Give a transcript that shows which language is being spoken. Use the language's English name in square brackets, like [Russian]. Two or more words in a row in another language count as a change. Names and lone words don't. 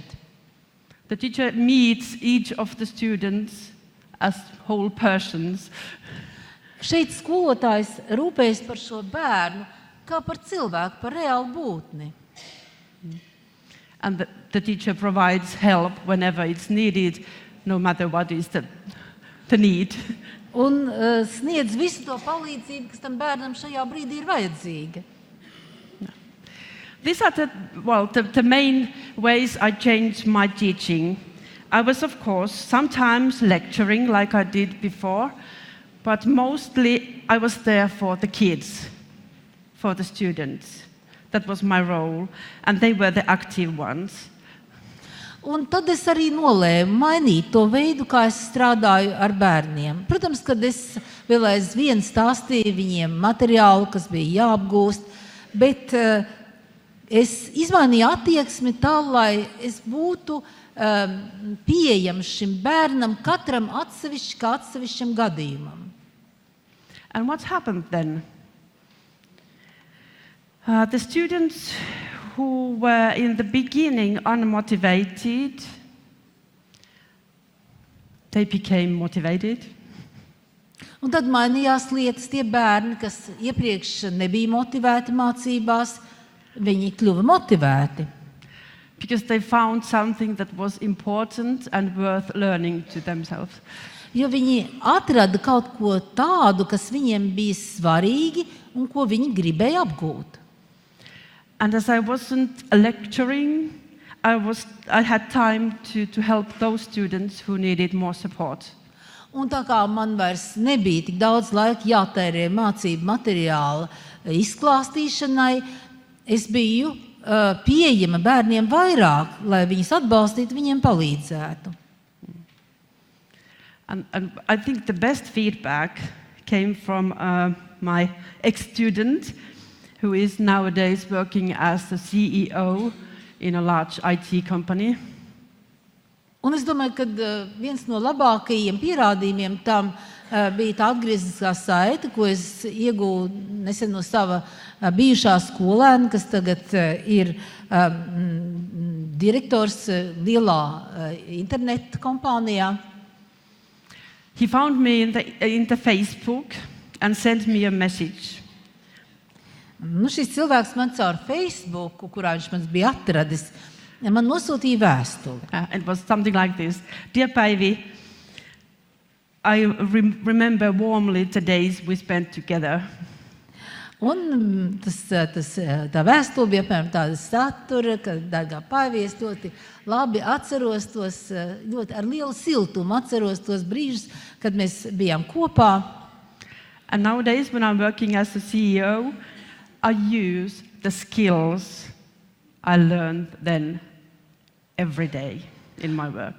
[English] The teacher meets each of the students as whole persons. [Latvian] Šeit skolotājs rūpējas par šo bērnu kā par cilvēku, par reālu būtni. [English] And the teacher provides help whenever it's needed, no matter what is the need. [Latvian] Un sniedz visu to palīdzību, kas tam bērnam šajā brīdī ir vajadzīga. [English] These are the main ways I changed my teaching. I was, of course, sometimes lecturing like I did before, but mostly I was there for the kids, for the students. That was my role, and they were the active ones. [Latvian] Un tad es arī nolēmu mainīt to veidu, kā es strādāju ar bērniem. Protams, kad es vēl aizvien stāstīju viņiem materiālu, kas bija jāapgūst, bet es izmainīju attieksmi tā, lai es būtu pieejams šim bērnam katram atsevišķi kā atsevišķam gadījumam. [English] And what happened then? The students who were in the beginning unmotivated, they became motivated. [Latvian] Un tad mainījās lietas. Tie bērni, kas iepriekš nebija motivēti mācībās, viņi kļuva motivēti. [English] Because they found something that was important and worth learning to themselves. [Latvian] Jo viņi atrada kaut ko tādu, kas viņiem bija svarīgi un ko viņi gribēja apgūt. [English] And as I wasn't lecturing, I had time to help those students who needed more support. [Latvian] Un tā kā man vairs nebija tik daudz laika jātērē mācību materiāla izklāstīšanai, es biju pieejama bērniem vairāk, lai viņus atbalstītu, viņiem palīdzētu. [English] And I think the best feedback came from my ex-student, who is nowadays working as the CEO in a large IT company. [Latvian] Un es domāju, ka viens no labākajiem pierādījumiem tam bija tā atgriezniskā saite, ko es iegūstu nesen no sava bijušā skolēna, kas tagad ir direktors lielā interneta kompānijā. [English] He found me in the Facebook and sent me a message. [Latvian] Šis cilvēks man caur Facebook, kurā viņš man bija atradis, man nosūtīja vēstuli. [English] It was something like this. Dear Paivi, I remember warmly the days we spent together. [Latvian] Un tā vēstule bija apmēram tāda satura, ka, dārgā Paivi, es ļoti labi atceros tos, ļoti ar lielu siltumu atceros tos brīžus, kad mēs bijām kopā. [English] And nowadays, when I'm working as a CEO, I use the skills I learned then every day in my work.